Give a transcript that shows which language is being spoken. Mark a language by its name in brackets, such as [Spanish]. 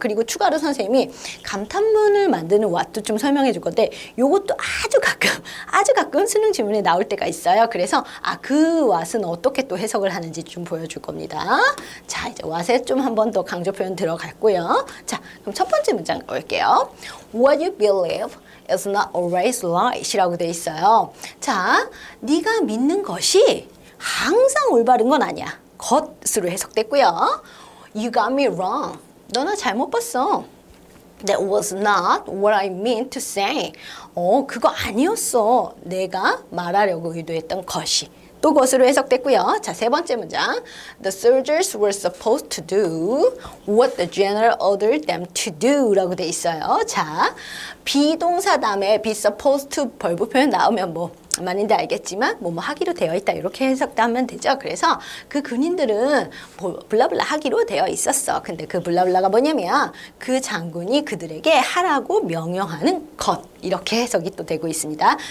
[Korean] 그리고 선생님이 감탄문을 만드는 what도 좀 설명해 줄 건데 요것도 아주 가끔 수능 지문에 나올 때가 있어요. 그래서 그 what은 어떻게 또 해석을 하는지 좀 보여줄 겁니다. 자, 이제 what에 좀 한 번 더 강조 표현 들어갔고요. 자, 그럼 첫 번째 문장 볼게요. [English] What you believe is not always right [Korean] 이라고 돼 있어요. 자, 네가 믿는 것이 항상 올바른 건 아니야. 것으로 해석됐고요. [English] You got me wrong. [Korean] 너 나 잘못 봤어. [English] That was not what I meant to say. [Korean] 그거 아니었어. 내가 말하려고 의도했던 것이. 또 것으로 해석됐고요. 자, 세 번째 문장. [English] The soldiers were supposed to do what the general ordered them to do [Korean] 라고 돼 있어요. 자, 비동사 다음에 be supposed to 벌브 표현 나오면 뭐 말인지 알겠지만 뭐 하기로 되어 있다 이렇게 해석하면 되죠. 그래서 그 군인들은 블라블라 하기로 되어 있었어. 근데 그 블라블라가 뭐냐면 그 장군이 그들에게 하라고 명령하는 것 이렇게 해석이 또 되고 있습니다.